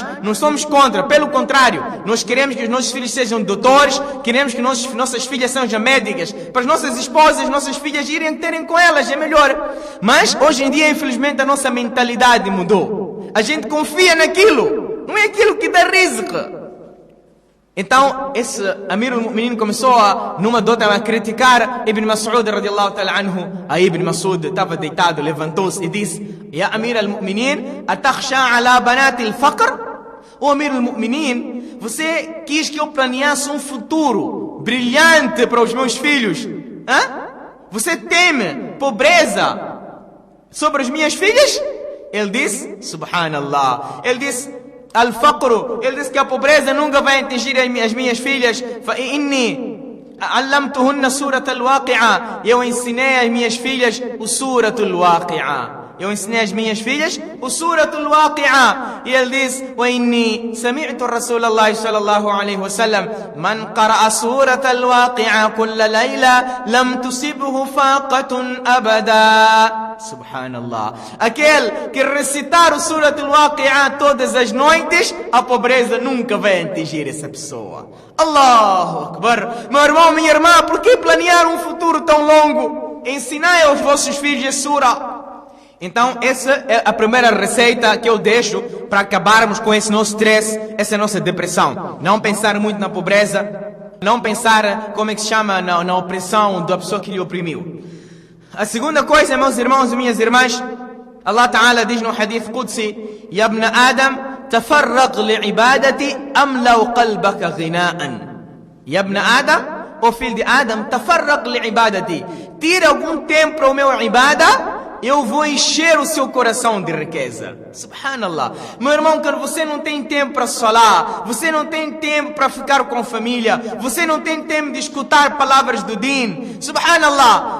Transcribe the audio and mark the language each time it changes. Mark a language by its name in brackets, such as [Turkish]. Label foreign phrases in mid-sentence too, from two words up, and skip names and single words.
[Portuguese] Não somos contra, pelo contrário. Nós queremos que os nossos filhos sejam doutores, queremos que nossas filhas sejam médicas. Para as nossas esposas, nossas filhas irem terem com elas, é melhor. Mas, hoje em dia, infelizmente, a nossa mentalidade mudou. A gente confia naquilo. Não é aquilo que dá rizq. Então, esse [Arabic] أمير المؤمنين [Portuguese] começou numa dota a criticar Ibn Mas'ud [Arabic] رضي الله تعالى عنه. [Portuguese] Aí Ibn Mas'ud estava deitado, levantou-se e disse: [Arabic] يا أمير المؤمنين، أتخشى على بناتي الفقر? O أمير المؤمنين, [Portuguese] você quis que eu planeasse um futuro brilhante para os meus filhos. Você teme pobreza sobre as minhas filhas? Ele disse, subhanallah, ele disse: Al-Faqru, ele disse que a pobreza nunca vai atingir as minhas filhas. [Arabic] فإني علمتهن سورة الواقعة. [Portuguese] Eu ensinei às minhas filhas o surat al-waqi'a. Eu ensinei às minhas filhas o surat al-waqi'a. E ele diz: [Arabic] وإني سمعت رسول الله صلى الله عليه وسلم، من قرأ سورة الواقعة كل ليلة لم تصبه فاقة أبدا. [Portuguese] Subhanallah. Aquele que recitar o Surat al-Waqi'a todas as noites, a pobreza nunca vai atingir essa pessoa. [Arabic] الله أكبر. [Portuguese] Meu irmão, minha irmã, por que planear um futuro tão longo? Ensinai aos vossos filhos a sura. Então, essa é a primeira receita que eu deixo para acabarmos com esse nosso stress, essa nossa depressão. Não pensar muito na pobreza, não pensar, como é que se chama, na opressão da pessoa que lhe oprimiu. A segunda coisa, meus irmãos e minhas irmãs, [Arabic] الله تعالى [Portuguese] diz no [Arabic] حديث قدسي: يا ابن آدم، تفرغ لعبادتي أملأ قلبك غنى. يا ابن آدم, [Portuguese] o filho de Adam, [Arabic] تفرغ لعبادتي. [Portuguese] Tira algum tempo para o meu ibada, eu vou encher o seu coração de riqueza. Subhanallah. Meu irmão, quando você não tem tempo para salar, você não tem tempo para ficar com a família, você não tem tempo de escutar palavras do din, subhanallah.